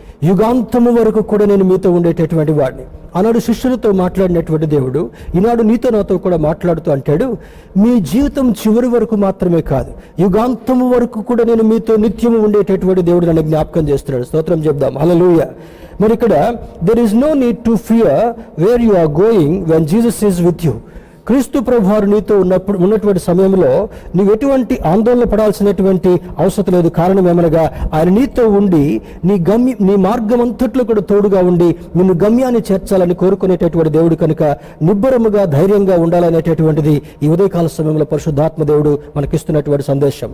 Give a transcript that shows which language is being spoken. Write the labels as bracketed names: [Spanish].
[Telugu] యుగాంతము వరకు కూడా నేను మీతో ఉండేటటువంటి వాడిని. ఆనాడు శిష్యులతో మాట్లాడినటువంటి దేవుడు ఈనాడు నీతో నాతో కూడా మాట్లాడుతూ అంటాడు, మీ జీవితం చివరి వరకు మాత్రమే కాదు, యుగాంతము వరకు కూడా నేను మీతో నిత్యము ఉండేటటువంటి దేవుడు నన్ను జ్ఞాపకం చేస్తున్నాడు. స్తోత్రం చెప్దాం, హల్లెలూయా. మరి ఇక్కడ [English] there is no need to fear where you are going when Jesus is with you. [Telugu] క్రీస్తు ప్రభువారు నీతో ఉన్నటువంటి సమయంలో నీవు ఎటువంటి ఆందోళన పడాల్సినటువంటి అవసరం లేదు. కారణం ఏమనగా ఆయన నీతో ఉండి నీ మార్గం అంతట్లో కూడా తోడుగా ఉండి నిన్ను గమ్యాన్ని చేర్చాలని కోరుకునేటటువంటి దేవుడు కనుక నిబ్బరముగా ధైర్యంగా ఉండాలనేటటువంటిది ఈ ఉదయకాల సమయంలో పరిశుద్ధాత్మ దేవుడు మనకిస్తున్నటువంటి సందేశం.